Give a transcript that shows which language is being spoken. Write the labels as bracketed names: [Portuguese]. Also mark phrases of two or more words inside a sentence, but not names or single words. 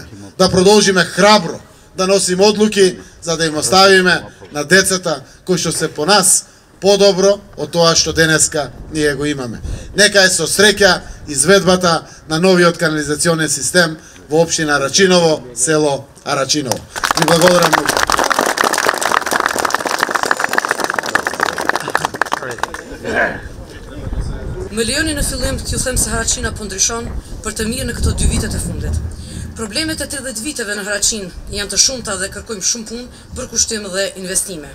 [Macedonian] Да продолжиме храбро да носиме одлуки за да им оставиме на децата кои што се по нас подобро од тоа што денеска ние го имаме. Нека е со среќа изведбата на новиот канализационен систем во општина Арачиново, село Арачиново. Ви благодарам многу. [Albanian] Më lejoni në fillim t'ju them se Haraqina po ndryshon për të mirë në këto 2 vitet e fundit. Problemet e 30 viteve në Haraqin janë të shumta dhe kërkojmë shumë punë për kushtim dhe investime.